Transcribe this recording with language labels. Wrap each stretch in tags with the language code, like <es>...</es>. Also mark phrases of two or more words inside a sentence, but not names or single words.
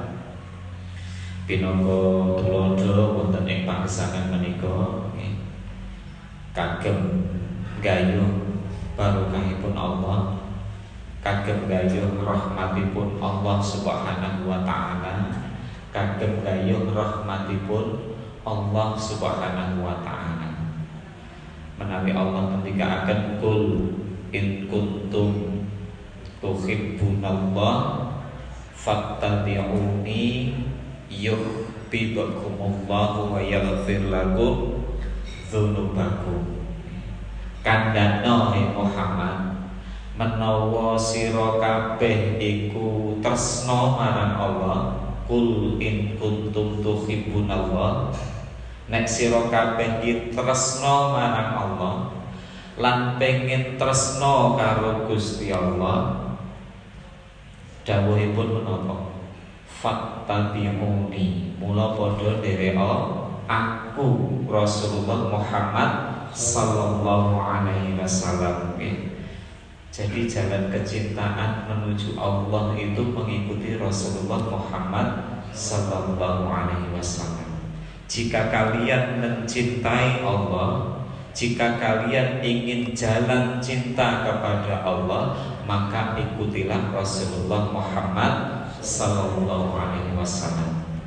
<jv>Pinangka tulodo wonten ing panggesangan menika kagem gayuh barokahipun Allah, kagem gayuh rahmatipun Allah</jv> <ar>سبحانه وتعالى,</ar> <jv>kagem gayuh rahmatipun Allah</jv> <ar>سبحانه وتعالى.</ar> <jv>Menawi Allah ngendikaaken</jv> <ar>قل إن كنتم تحبون الله فاتبعوني يحببكم الله ويغفر لكم ذنوبكم.</ar> <jv>Kandhana Muhammad, menawa sira kabeh iku tresna marang Allah,</jv> <ar>قل إن كنتم تحبون الله,</ar> <jv>nek sira kabeh iki tresna marang Allah lan pengin tresna karo Gusti Allah, dawuhipun menapa? Fattabi'uni, mula padha ndereka aku Rasulullah Muhammad</jv> <ar>صلى الله عليه وسلم.</ar> <id>Jadi jalan kecintaan menuju Allah itu mengikuti Rasulullah Muhammad</id> <ar>صلى الله عليه وسلم.</ar> <id>Jika kalian mencintai Allah, jika kalian ingin jalan cinta kepada Allah, maka ikutilah Rasulullah Muhammad</id> <ar>صلى الله عليه وسلم.</ar>